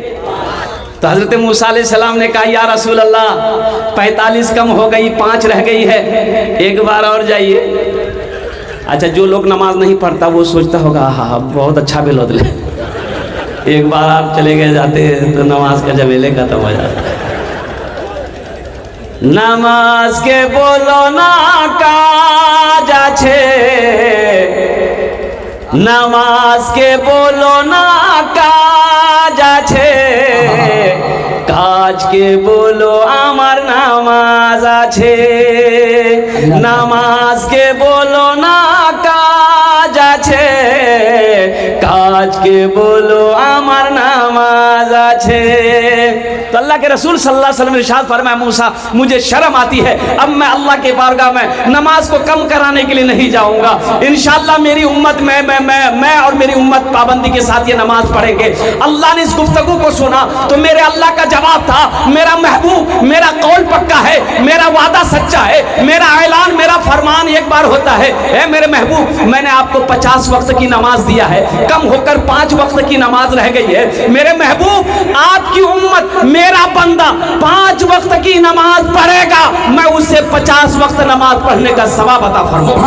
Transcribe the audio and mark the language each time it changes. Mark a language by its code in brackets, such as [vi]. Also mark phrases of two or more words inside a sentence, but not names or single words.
[ur] تو حضرت موسیٰ علیہ السلام نے کہا یا رسول اللہ 45 کم ہو گئی، 5 رہ گئی ہے، 1 بار اور جائیے۔ اچھا جو لوگ نماز نہیں پڑھتا وہ سوچتا ہوگا ہاں بہت اچھا بھی لوٹ لے، 1 بار آپ چلے گئے جاتے تو نماز کا جمیلے ختم ہو جاتا۔ [bn] নামাজ কে বলো না কাজ আছে, নামাজকে বলো না কাজ আছে, কাজকে বলো আমার নামাজ আছে। নামাজকে বলো না কাজ আছে, কাজকে বলো আমার নামাজ আছে। [ur] تو اللہ کے رسول [ar] صلی اللہ علیہ وسلم [ur] نے ارشاد فرمایا موسیٰ مجھے شرم آتی ہے، اب میں اللہ کے بارگاہ میں نماز کو کم کرانے کے لیے نہیں جاؤں گا، انشاءاللہ میری امت میں اور میری امت پابندی کے ساتھ یہ نماز پڑھیں گے۔ اللہ نے اس گفتگو کو سنا تو میرے اللہ کا جواب تھا میرا محبوب میرا قول پکا ہے، میرا وعدہ سچا ہے، میرا اعلان میرا فرمان ایک بار ہوتا ہے، اے میرے محبوب میں نے آپ کو 50 وقت کی نماز دیا ہے، کم ہو کر 5 وقت کی نماز رہ گئی ہے، میرے محبوب آپ کی امت میرا بندہ 5 وقت کی نماز پڑھے گا، میں اسے 50 وقت نماز پڑھنے کا ثواب عطا فرماؤں گا۔